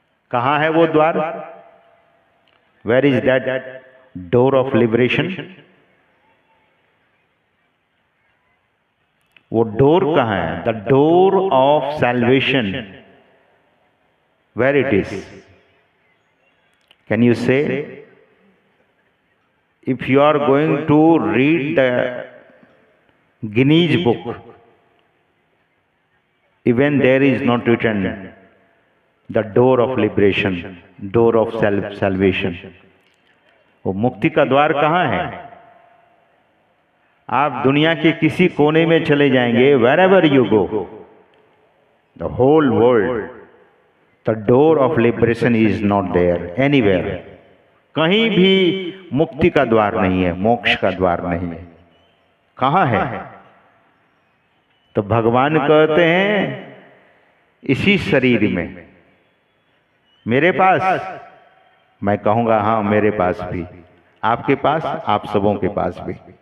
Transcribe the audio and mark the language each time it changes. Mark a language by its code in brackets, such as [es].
[hi] कहां है वो द्वार? [en] Where is that door of liberation? [hi] वो डोर कहां है? [en] The door of salvation, where it is? Can you say, if you are going to read the Guinness book, even there is not written the door of liberation, door of salvation. [hi] वो मुक्ति का द्वार कहाँ है? आप दुनिया के किसी कोने में चले जाएंगे, [en] wherever you go, the whole world, The door of liberation is not there anywhere. [hi] कहीं भी मुक्ति का द्वार नहीं है, मोक्ष का द्वार नहीं है। कहाँ है? तो भगवान कहते हैं इसी शरीर में, मेरे पास। मैं कहूंगा हाँ मेरे पास भी, आपके पास, आप सबों के पास भी।